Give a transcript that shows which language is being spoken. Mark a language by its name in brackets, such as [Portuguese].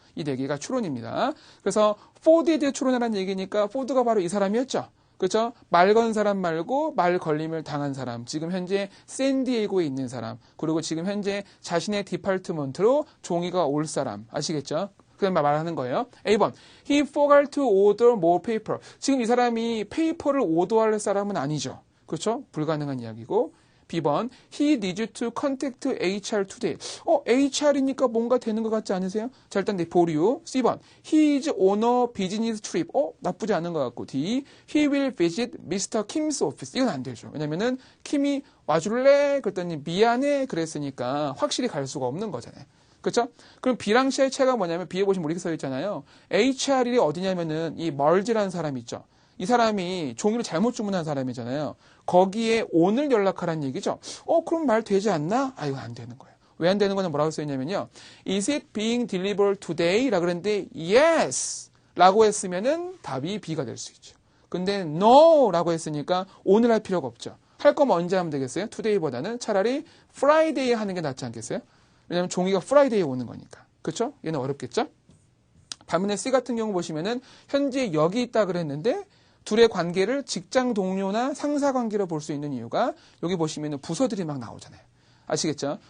[Korean] 이 네 개가 추론입니다. 그래서 Ford에 대해 추론하라는 얘기니까 Ford가 바로 이 사람이었죠. 그렇죠? 말 건 사람 말고 말 걸림을 당한 사람, 지금 현재 샌디에이고에 있는 사람, 그리고 지금 현재 자신의 디파트먼트로 종이가 올 사람 아시겠죠? 그런 말하는 거예요. A번, [English] he forgot to order more paper. [Korean] 지금 이 사람이 페이퍼를 오더할 사람은 아니죠. 그렇죠? 불가능한 이야기고. B번, [English] he needs to contact HR today. [Korean] HR이니까 뭔가 되는 것 같지 않으세요? 자, 일단 보류. C번, [English] he is on a business trip. [Korean] 나쁘지 않은 것 같고. [English] D, he will visit Mr. Kim's office. [Korean] 이건 안 되죠. 왜냐면은 킴이 와줄래? 그랬더니 미안해. 그랬으니까 확실히 갈 수가 없는 거잖아요. 그렇죠? 그럼 B랑 C의 차이가 뭐냐면 B에 보시면 이렇게 써 있잖아요. HR이 어디냐면은 이 멀지라는 사람이 있죠. 이 사람이 종이를 잘못 주문한 사람이잖아요. 거기에 오늘 연락하라는 얘기죠. 그럼 말 되지 않나? 이거 안 되는 거예요. 왜 안 되는 거는 뭐라고 써 있냐면요. [English] Is it being delivered today? [Korean] 라고 그랬는데 yes! 라고 했으면은 답이 B가 될 수 있죠. 근데 no! 라고 했으니까 오늘 할 필요가 없죠. 할 거면 언제 하면 되겠어요? today보다는 차라리 Friday 하는 게 낫지 않겠어요? 왜냐하면 종이가 프라이데이에 오는 거니까. 그렇죠? 얘는 어렵겠죠? 반면에 C 같은 경우 보시면은 현재 여기 있다 그랬는데 둘의 관계를 직장 동료나 상사 관계로 볼 수 있는 이유가 여기 보시면은 부서들이 막 나오잖아요. 아시겠죠?